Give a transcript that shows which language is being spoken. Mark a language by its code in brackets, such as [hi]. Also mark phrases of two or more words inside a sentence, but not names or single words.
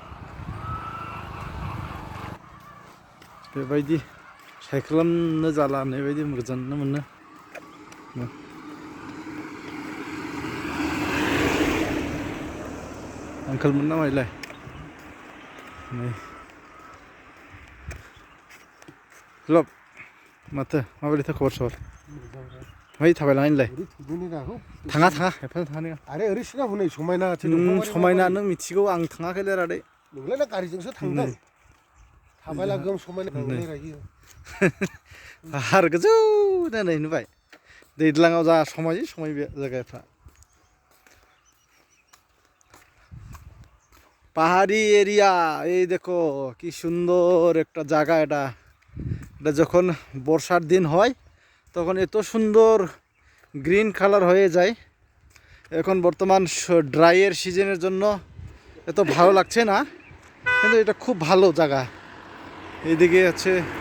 [brx] बेबायदि सायख्लुमनो जाला होननायबायदि मोजांनो मोनो आंखालमोन ना माइलाय नै लब माथो माबायदिथो खबर सबर माबायदि थाबायलांनायनिलाय थाङा एफा थाङा आरे ओरै सिगां हनै समायना समायना नों मिथिगौ आं थाङाखैलै रादै नोंलाय ना गारिजोंसो थांदों थाबायला गोम समायना रायो पाहार गोजौ नै नुबाय दैज्लाङाव जा समायो बे जायगाफ्रा [bn] পাহাড়ি এরিয়া এই দেখো কি সুন্দর একটা জায়গা এটা যখন বর্ষার দিন হয় তখন এত সুন্দর গ্রিন কালার হয়ে যায় এখন বর্তমান ড্রাইয়ের সিজনের জন্য এত ভালো লাগছে না কিন্তু এটা খুব ভালো জায়গা এইদিকে হচ্ছে